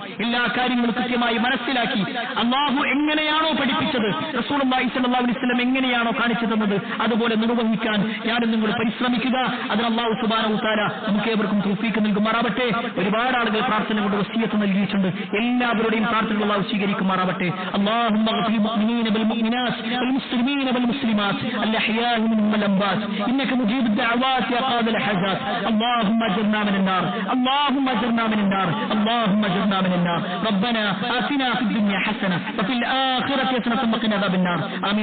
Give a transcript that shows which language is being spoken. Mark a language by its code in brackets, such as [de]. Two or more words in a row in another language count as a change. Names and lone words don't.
[ml] എല്ലാ കാര്യങ്ങളും കൃത്യമായി മനസ്സിലാക്കി അല്ലാഹു എങ്ങനെയാണോ പഠിപ്പിച്ചത്, റസൂലുള്ളാഹി [ar] صلى الله عليه وسلم [ml] എങ്ങനെയാണോ കാണിച്ചു തന്നത്, അതുപോലെ നിർവഹിക്കാൻ ഞാനും നിങ്ങൾ പരിശ്രമിക്കുക. അതിന് അല്ലാഹു [ar] سبحانه وتعالى [ml] നമുക്ക് ഏവർക്കും തൗഫീഖ് നൽകുമാറാവട്ടെ. ഒരുപാട് ആളുകൾ പ്രാർത്ഥന കൊണ്ട് വസിയത്ത് നൽകിയിട്ടുണ്ട്. എല്ലാവരുടെയും പ്രാർത്ഥന അല്ലാഹു സ്വീകരിക്കുമാറാവട്ടെ. [ar] اللهم اغفر للمؤمنين والمؤمنات والمسلمين والمسلمات الأحياء منهم والأموات إنك مجيب الدعوات يا قاضي الحاجات. اللهم اجرنا من النار، اللهم اجرنا من النار، اللهم اجرنا من النار. ربنا آتنا في الدنيا حسنة وفي الآخرة حسنة وقنا عذاب النار.